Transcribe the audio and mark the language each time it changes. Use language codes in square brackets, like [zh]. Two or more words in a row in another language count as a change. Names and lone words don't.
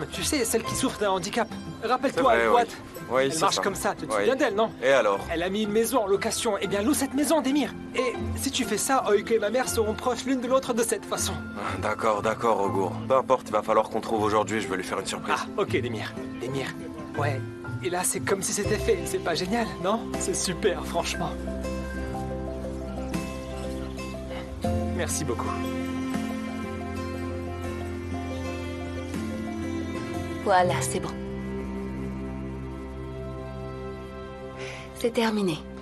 [fr] Tu sais, celle qui souffre d'un handicap. Rappelle-toi, C'est elle vrai, boite. Oui, Elle c'est marche ça. comme ça. Tu te Oui. souviens d'elle, non? Et alors? Elle a mis une maison en location. Eh bien, loue cette maison, Demir. Et si tu fais ça, Oike et ma mère seront proches l'une de l'autre de cette façon. D'accord, d'accord, Augour. Peu importe, il va falloir qu'on trouve aujourd'hui, je vais lui faire une surprise. Ah, ok, Demir. Demir. Ouais. Et là, c'est comme si c'était fait. C'est pas génial, non? C'est super, franchement. Merci beaucoup. Voilà, c'est bon. C'est terminé.